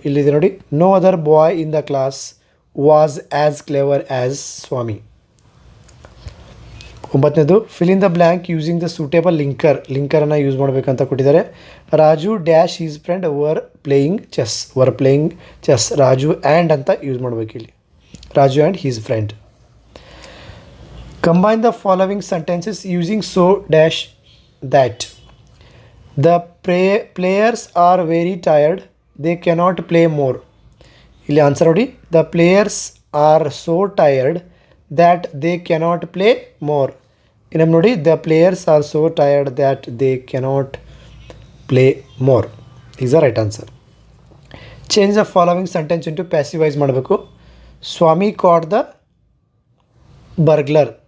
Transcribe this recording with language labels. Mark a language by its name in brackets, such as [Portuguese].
[Kannada] ಇಲ್ಲಿದೆ ನೋಡಿ, [English] No other boy in the class was as clever as Swami. 9ನೇದು, fill in the blank using the suitable ಲಿಂಕರನ್ನು [Kannada] use ಮಾಡಬೇಕಂತ ಕೊಟ್ಟಿದ್ದಾರೆ. [English] Raju dash his friend were playing chess. Raju and [Kannada] ಅಂತ use ಮಾಡಬೇಕು ಇಲ್ಲಿ. [English] Raju and his friend. Combine the following sentences using so dash that. The players are very tired. They cannot play more. [Kannada] ಇಲ್ಲಿ answer ನೋಡಿ. [English] The players are so tired that they cannot play more. [Kannada] ಇನ್ನೊಮ್ಮೆ ನೋಡಿ. [English] The players are so tired that they cannot play more is the right answer. Change the following sentence into passivise ಮಾಡಬೇಕು. Swami caught the burglar.